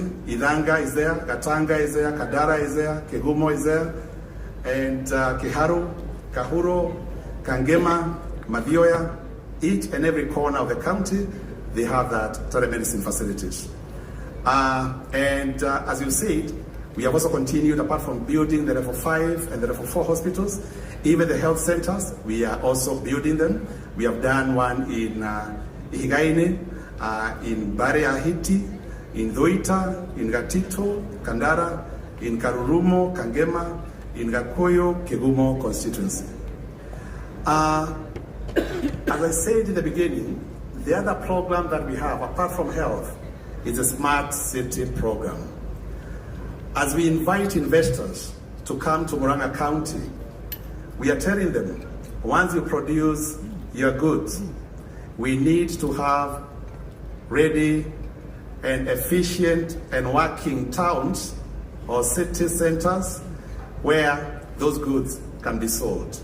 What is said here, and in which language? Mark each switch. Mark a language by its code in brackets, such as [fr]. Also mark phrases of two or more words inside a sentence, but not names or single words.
[en] Idanga is there, Gatanga is there, Kadara is there, Kegumo is there, and Kiharu, Kahuro, Kangema, Madioya, each and every corner of the county, they have that telemedicine facilities. As you said, we have also continued, apart from building the level 5 and the level 4 hospitals, even the health centers, we are also building them. We have done one in Higaine, in Bare Ahiti, in Doita, in Gatito, Kandara, in Karurumo, Kangema, in Gakoyo, Kegumo constituency. As I said in the beginning, the other program that we have, apart from health, is a smart city program. As we invite investors to come to Murang'a County, we are telling them, once you produce your goods, we need to have ready and efficient and working towns or city centers where those goods can be sold.